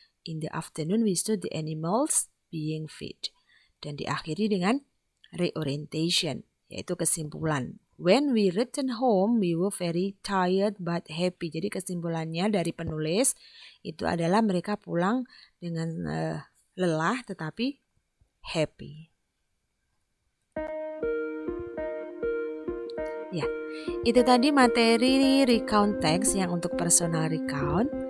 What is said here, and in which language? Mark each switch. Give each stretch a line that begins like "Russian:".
English: In the afternoon, we saw the animals being fed.
Indonesian: Dan diakhiri dengan reorientation, yaitu kesimpulan.
English: When we returned home, we were very tired but happy.
Indonesian: Jadi kesimpulannya dari penulis itu adalah mereka pulang dengan lelah tetapi happy. Ya, itu tadi materi recount text yang untuk personal recount.